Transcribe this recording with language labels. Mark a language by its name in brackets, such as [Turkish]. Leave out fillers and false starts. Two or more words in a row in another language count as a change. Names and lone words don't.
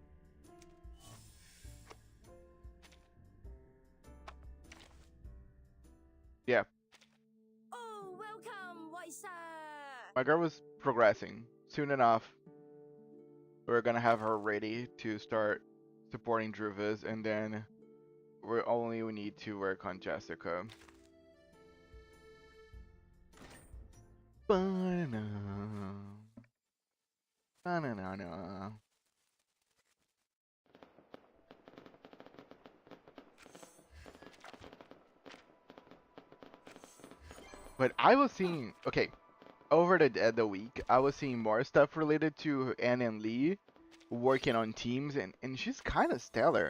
[English] Yeah. Oh, welcome, White Sir. My girl was progressing. Soon enough, we're gonna have her ready to start supporting Druvis, and then we need to work on Jessica. Ba-na-na. Ba-na-na-na. But I was seeing, okay, over the week, I was seeing more stuff related to Anne and Lee working on teams, and she's kind of stellar.